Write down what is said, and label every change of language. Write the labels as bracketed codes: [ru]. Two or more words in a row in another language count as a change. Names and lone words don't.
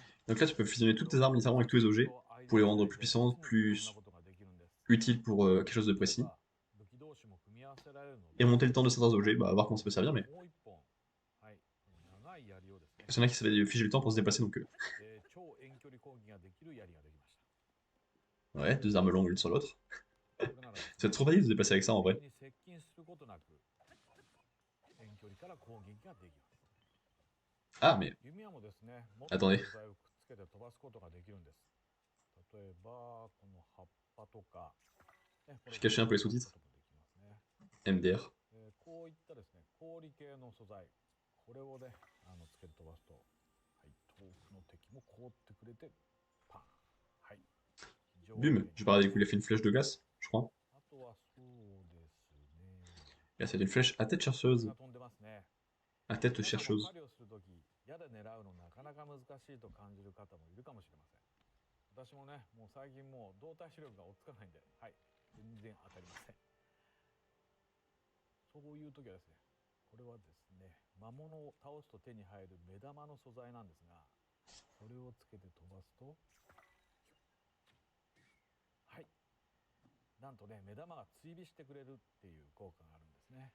[fr] Donc là, tu peux fusionner toutes tes armes littéralement avec tous les objets pour les rendre plus puissants, plus utiles pour quelque chose de précis. Et remonter le temps de certains objets, bah, à voir comment ça peut servir, mais. Parce qu'il y en a qui savaient figer le temps pour se déplacer, donc. Ouais, deux armes longues l'une sur l'autre. C'est trop facile de se déplacer avec ça en vrai. Ah, mais. Attendez. J'ai caché un peu les sous-titres. MDR. [ja] こういったですね、氷系の素材、これをね、つけて飛ばすと、はい、遠くの敵も凍ってくれて、パン。はい。 [fr] Bum, je parlais du coup, il a fait une flèche de glace, je crois. [ja] あとはそうですね。 [fr] Là, c'est une flèche à tête chercheuse. [ja] 飛んでますね。 [fr] À tête chercheuse. [ja] 狩りをするとき、矢で狙うのなかなか難しいと感じる方もいるかもしれません。私もね、もう最近もう動体視力が追っつかないんで、はい、全然当たりません。そういう時はですね、これはですね、魔物を倒すと手に入る目玉の素材なんですが、これをつけて飛ばすと、はい、なんとね、目玉が追尾してくれるっていう効果があるんですね。